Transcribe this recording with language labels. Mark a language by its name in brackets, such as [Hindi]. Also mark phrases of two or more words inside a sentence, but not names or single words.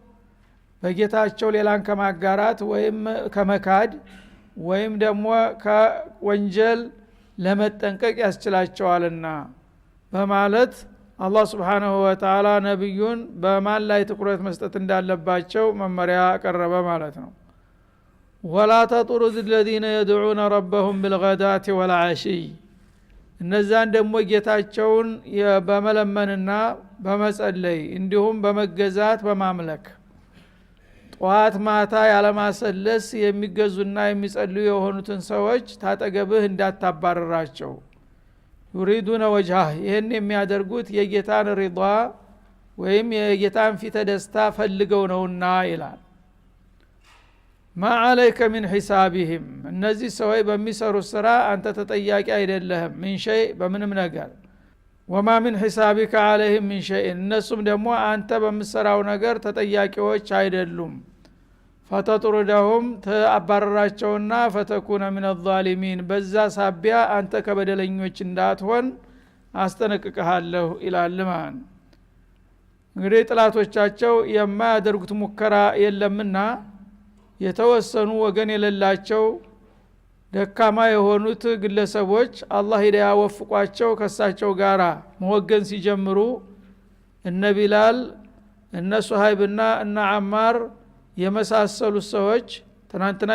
[Amharic] በጌታቸው ሌላን ከማጋራት ወይም ከመካድ ወይም ደግሞ ከወንጀል ለመጠንቀቅ ያስችላቸዋልና በማለት አላህ [Arabic] سبحانه وتعالى [Amharic] ነብዩን በማን ላይ ትኩረት መስጠት እንዳለባቸው መመሪያ አቀረበ ማለት ነው። [Arabic] ولا تطرد الذين يدعون ربهم بالغداة والعشي [Amharic] እነዛን ደግሞ ጌታቸውን በመለመንና በመጸለይ እንዲሁም በመገዛት በማምለክ ጧት ማታ ያለማሰለስ የሚገዙና የሚጸልዩ የሆኑትን ሰዎች ታጠገብህ እንዳታባረራቸው። [Arabic] يريدون وجهه [Amharic] ይሄን የሚያደርጉት የጌታን ሪዷ ወይም የጌታን ፊት ደስታ ፈልገው ነውና ይላል። [Arabic] ما عليك من حسابهم [Amharic] እነዚህ ሰዎች በሚሰሩት ስራ አንተ ተጠያቂ አይደለህም። ምን شيء በምንም ነገር [Arabic] وما من حسابك عليهم من شيء [Amharic] እነሱም ደግሞ አንተ በምትሰራው ነገር ተጠያቂዎች አይደሉም። فتطردهم ተአባረራቸውና [Arabic] فتكون من الظالمين [Amharic] በዛ ሳቢያ አንተ ከበደለኞች እንዳትሆን አስጠነቅቀሃለሁ ይላል ማን። እንግዲህ ጥላቶቻቸው የማያደርጉት ሙከራ የለምና የተወሰኑ ወገን የሌላቸው ደካማ የሆኑት ግለሰቦች አላህ ሂዳያ ወፍቋቸው ከሳቸው ጋራ መወገን ሲጀምሩ እነ ቢላል እነ ሱሃይብና እነ አማር የመሳሰሉት ሰዎች ትናንትና